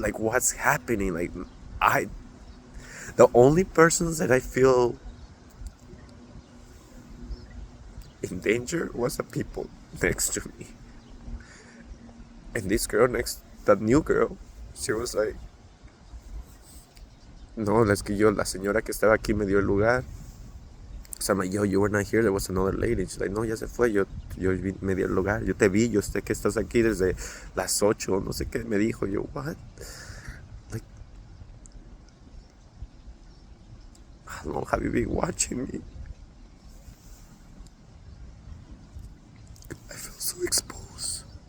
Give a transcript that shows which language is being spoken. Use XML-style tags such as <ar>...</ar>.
<en>Like, what's happening? Like, the only persons that I feel in danger was the people next to me. And this girl that new girl, she was like,</en> <es>no, es que la señora que estaba aquí me dio el lugar.</es> <en>So I'm like, yo, you were not here, there was another lady. She's like,</en> <es>no, ya se fue, yo me dio el lugar, yo te vi, yo sé que estás aquí desde las 8, no sé qué, me dijo.</es> <en>Yo, what? Like, how long have you been watching me? I feel so exposed.</en>